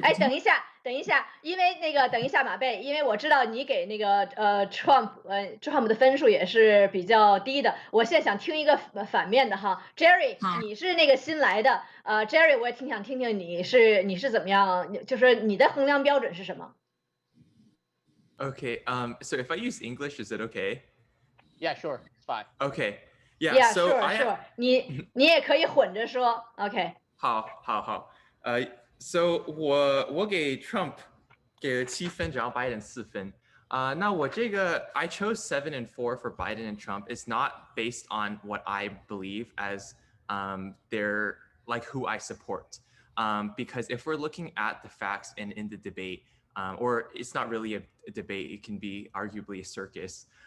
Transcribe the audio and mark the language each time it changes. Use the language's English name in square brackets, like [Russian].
[Chinese] 哎，等一下，因为那个等一下马贝，因为我知道你给那个Trump 的分数也是比较低的，我现在想听一个反面的哈 ，Jerry， 你是那个新来的，Jerry， 我也挺想听听你是怎么样，就是你的衡量标准是什么 [English] Okay, so if I use English, is it okay? Yeah, sure, it's fine. Okay, yeah, so [Chinese] sure. 你也可以混着说 ，OK。好，so 我给 Trump 给了7分，然后 Biden 4分。那我这个 [English] I chose 7 and 4 for Biden and Trump is not based on what I believe as they're like who I support. Because if we're looking at the facts and in the debate, or it's not really a debate, it can be arguably a circus.